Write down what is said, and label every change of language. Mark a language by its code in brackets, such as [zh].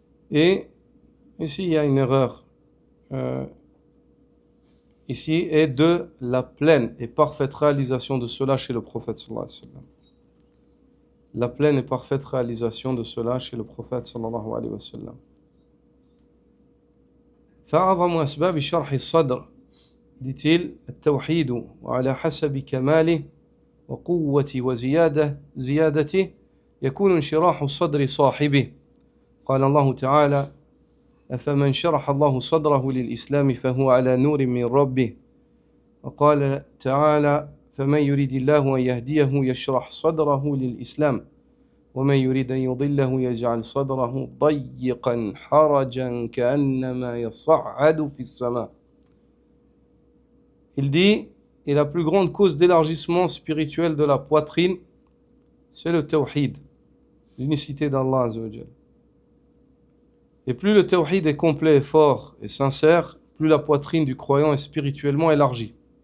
[fr] Et ici, il y a une erreur. Ici, et de la pleine et parfaite réalisation de cela chez le prophète sallallahu alayhi wa sallam. La pleine et parfaite réalisation de cela chez le prophète sallallahu alayhi wa sallam. [ar] فأعظم أسباب شرح الصدر, [fr] dit-il, [ar] التوحيد وعلى حسب كماله وقوة زيادته يكون انشراح الصدر صاحبه. قال الله تعالى: أفمن شرح الله صدره للإسلام فهو على نور من ربه. وقال تعالى: فمن يريد الله أن يهديه يشرح صدره للإسلام ومن يريد أن يضله يجعل صدره ضيقا حرجا كأنما يصعد في السماء. [fr] Il dit, et la plus grande cause d'élargissement spirituel de la poitrine, c'est le tawhid, l'unicité d'Allah Azza wa Jal. Et plus le tawhid est complet, et fort et sincère, plus la poitrine du croyant est spirituellement élargie.